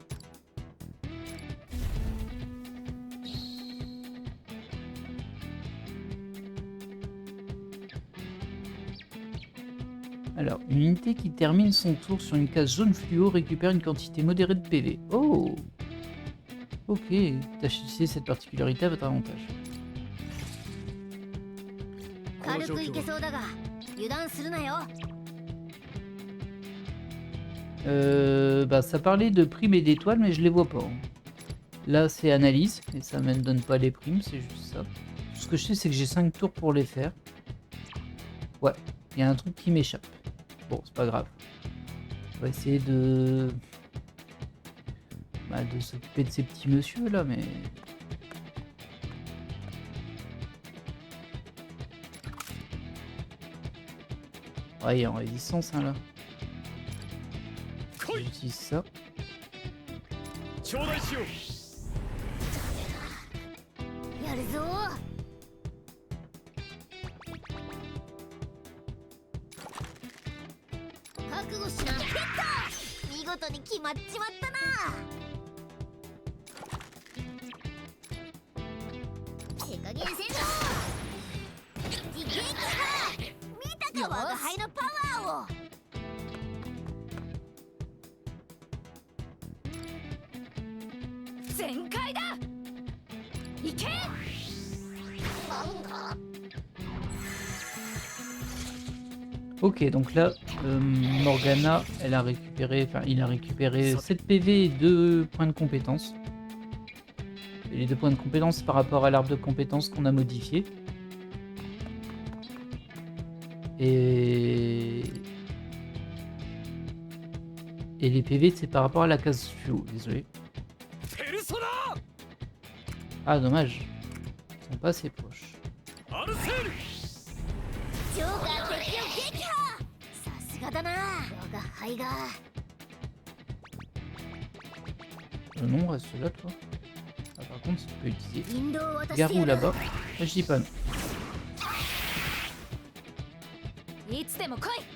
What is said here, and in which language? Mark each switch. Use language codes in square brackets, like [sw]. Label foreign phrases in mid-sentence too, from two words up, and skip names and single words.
[fr] Alors, une unité qui termine son tour sur une case jaune fluo récupère une quantité modérée de PV. Oh! Ok, tâchez d'utiliser cette particularité à votre avantage. [ja] 軽くいけそうだが油断するなよ [fr] Bah ça parlait de primes et d'étoiles, mais je les vois pas. Hein. Là c'est analyse, et ça me donne pas les primes, c'est juste ça. Tout ce que je sais c'est que j'ai 5 tours pour les faire. Ouais, il y a un truc qui m'échappe. Bon, c'est pas grave. On va essayer de... Bah, de s'occuper de ces petits messieurs là, mais... Ouais, il est en résistance hein, là. J'utilise ça. [ja] やるぞ覚悟しなヒット見事に決まっちまったな手加減せんぞいけいけか見たか我が輩のパワーを全開だ行け [fr] Ok, donc là, Morgana, elle a récupéré, enfin, il a récupéré 7 PV et 2 points de compétence. Et les 2 points de compétence par rapport à l'arbre de compétences qu'on a modifié. Et les PV, c'est par rapport à la case fluo, désolé. Ah, dommage. Ils sont pas assez proches. [ja] ジョーカー敵を撃破さすがだな我が輩が [fr] Le nom reste là, toi. Ah, par contre, tu peux utiliser [ja] 引導を渡して Garou やる [fr] là-bas. Là, je dis pas non. [ja] いつでも来い